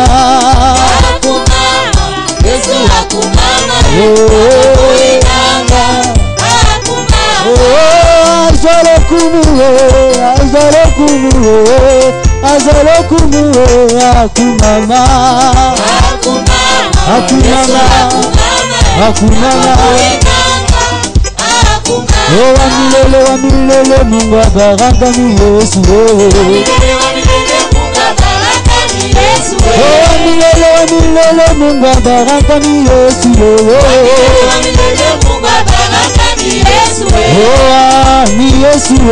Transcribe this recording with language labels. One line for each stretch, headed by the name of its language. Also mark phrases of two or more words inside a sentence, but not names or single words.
Lingala: Akumama, Yesu akumama, na bomoi nanga akumama. Oh azolo kumuwe, azolo kumuwe, azolo kumuwe akumama. Akumama, Akumama, akumama.
Swahili: Oh wa milele Mungu wa baraka ni Yesu. Oh wa milele Mungu wa baraka ni Yesu. Oh ah, ni Yesu.